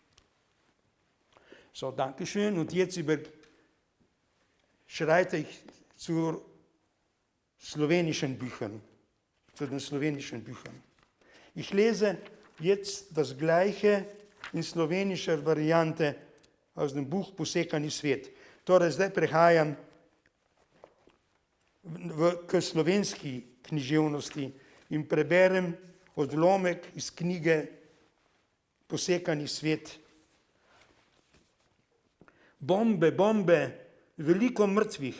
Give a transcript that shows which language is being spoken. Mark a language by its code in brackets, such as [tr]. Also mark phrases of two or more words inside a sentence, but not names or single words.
[de] So, Dankeschön. Und jetzt schreite ich zu den slowenischen Büchern. Ich lese jetzt das Gleiche in slowenischer Variante aus dem Buch Posekani svet. [sl] Torej, zdaj prehajam k slovenski književnosti in preberem odlomek iz knjige Posekani svet. Bombe, bombe, veliko mrtvih.